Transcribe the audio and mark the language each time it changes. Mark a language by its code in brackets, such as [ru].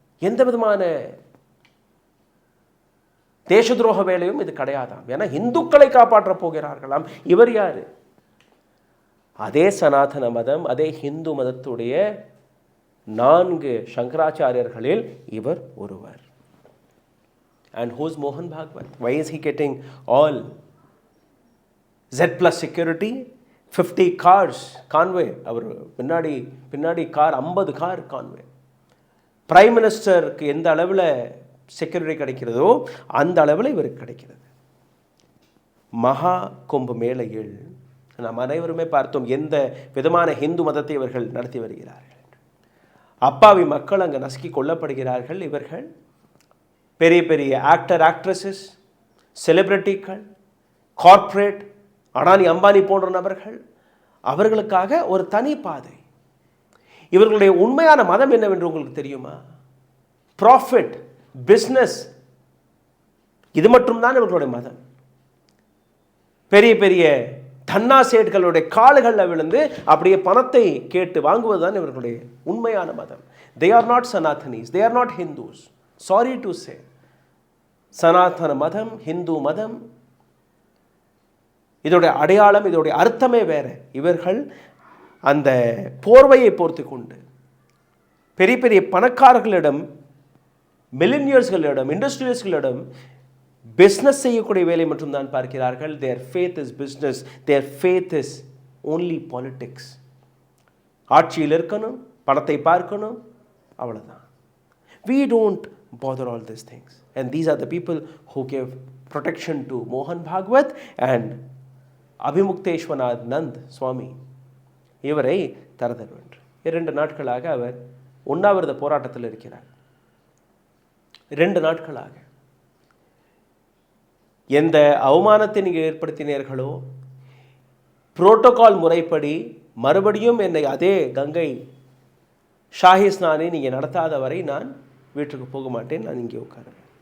[ta] எந்த விதமான தேச துரோக வேலையும் இது கிடையாதாம். ஏன்னா இந்துக்களை காப்பாற்ற போகிறார்களாம். இவர் யாரு? அதே சனாதன மதம், அதே ஹிந்து மதத்துடைய 4 சங்கராச்சாரியர்களில் இவர் ஒருவர். [en] And who's Mohan Bhagwat? Why is he getting all Z+ security? 50 cars convoy. [ta] அவர் பின்னாடி கார் 50 கார் கான்வே. பிரைம் மினிஸ்டருக்கு எந்த அளவில் செக்யூரிட்டி கிடைக்கிறதோ அந்த அளவில் இவருக்கு கிடைக்கிறது. மகா கும்ப மேளையில் நாம் அனைவருமே பார்த்தோம் எந்த விதமான ஹிந்து மதத்தை இவர்கள் நடத்தி வருகிறார்கள். அப்பாவி மக்கள் அங்கே நசுக்கி கொல்லப்படுகிறார்கள். இவர்கள் பெரிய பெரிய ஆக்ட்ரஸஸ், செலிபிரிட்டிகள், கார்ப்பரேட், அடானி அம்பானி போன்ற நபர்கள், அவர்களுக்காக ஒரு தனி பாதை. இவர்களுடைய உண்மையான மதம் என்னவென்று உங்களுக்கு தெரியுமா? ப்ராஃபிட், பிஸ்னஸ், இது மட்டும்தான் இவர்களுடைய மதம். பெரிய பெரிய தன்னாசேட்களுடைய கால்களில் விழுந்து அப்படியே பணத்தை கேட்டு வாங்குவதுதான் இவர்களுடைய உண்மையான மதம். [en] They are not Sanatanis, they are not Hindus. Sorry to say. [ta] சனாதன மதம், ஹிந்து மதம், இதோடைய அடையாளம், இதோடைய அர்த்தமே வேற. இவர்கள் அந்த போர்வையை போர்த்து கொண்டு பெரிய பெரிய பணக்காரர்களிடம், மில்லினியர்ஸ்களிடம், இண்டஸ்ட்ரியல்ஸ்களிடம் பிஸ்னஸ் செய்யக்கூடிய வேலை மட்டும் தான் பார்க்கிறார்கள். [en] Their faith is business, their faith is only politics. [ta] ஆட்சியில் இருக்கணும், பணத்தை பார்க்கணும், அவ்வளோதான். [en] We don't bother all these things. And these are the people who gave protection to Mohan Bhagwat and Abhimukteshwanath Nand Swami. [ta] இவரை தரதர் வென்று 2 நாட்களாக அவர் உண்ணாவிரத போராட்டத்தில் இருக்கிறார். 2 நாட்களாக எந்த அவமானத்தை நீங்கள் ஏற்படுத்தினீர்களோ, புரோட்டோகால் முறைப்படி மறுபடியும் என்னை அதே கங்கை ஷாஹி ஸ்நானை நீங்கள் நடத்தாத வரை நான் வீட்டுக்கு போக மாட்டேன், நான் இங்கே உட்காருவேன்.